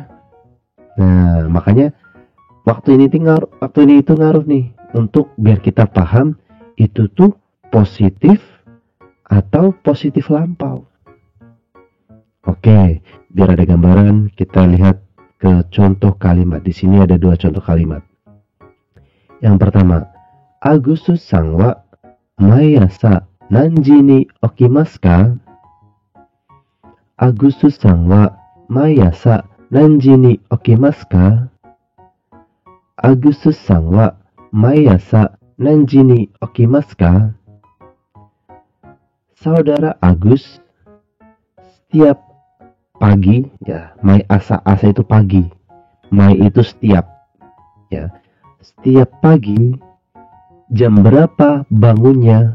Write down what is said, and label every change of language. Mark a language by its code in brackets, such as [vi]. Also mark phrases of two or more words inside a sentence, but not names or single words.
[id] Nah, makanya waktu ini itu ngaruh nih untuk biar kita paham itu tuh positif atau positif lampau. Oke, biar ada gambaran, kita lihat ke contoh kalimat. Di sini ada 2 contoh kalimat. Yang pertama, [ja] アグスタスさんは毎朝何時に起きますか? アグスタスさんは毎朝何時に起きますか? アグスタスさんは毎朝何時に起きますか? [id] Saudara Agus setiap pagi ya, asa itu pagi, mai itu setiap ya, setiap pagi jam berapa bangunnya?